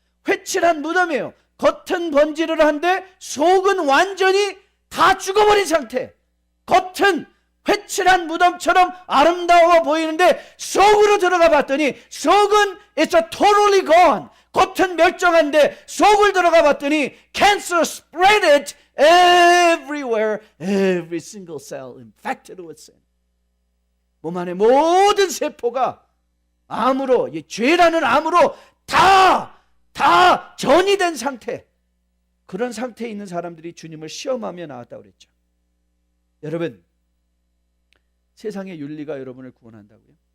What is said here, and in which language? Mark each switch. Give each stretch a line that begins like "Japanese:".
Korean: 회칠한 무덤이에요. 겉은 번지를 한데 속은 완전히 다 죽어버린 상태. 겉은 회칠한 무덤처럼 아름다워 보이는데 속으로 들어가 봤더니 속은
English: it's a totally gone.
Korean: 겉은 멸종한데 속을 들어가 봤더니
English: cancer spread it everywhere. Every single cell infected with sin.
Korean: 몸 안에 모든 세포가 암으로, 죄라는 암으로 다 전이 된 상태. 그런 상태에 있는 사람들이 주님을 시험하며 나왔다고 그랬죠. 여러분, 세상의 윤리가 여러분을 구원한다고요?